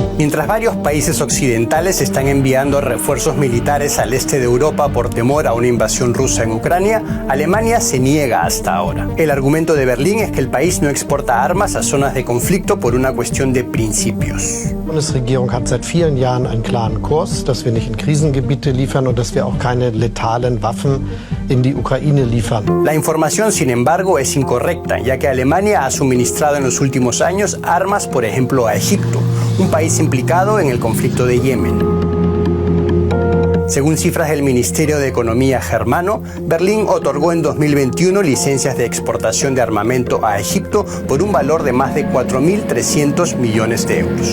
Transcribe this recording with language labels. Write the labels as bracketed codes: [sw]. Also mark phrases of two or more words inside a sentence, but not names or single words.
[es] Mientras varios países occidentales están enviando refuerzos militares al este de Europa por temor a una invasión rusa en Ucrania, Alemania se niega hasta ahora. El argumento de Berlín es que el país no exporta armas a zonas de conflicto por una cuestión de principios. [de] Die Bundesregierung hat seit vielen Jahren einen klaren Kurs, dass wir nicht in Krisengebiete liefern und dass wir auch keine letalen Waffen in die Ukraine liefern. [es] La información, sin embargo, es incorrecta, ya que Alemania ha suministrado en los últimos años armas, por ejemplo, a Egipto, un país implicado en el conflicto de Yemen. Según cifras del Ministerio de Economía germano, Berlín otorgó en 2021 licencias de exportación de armamento a Egipto por un valor de más de 4.300 millones de euros.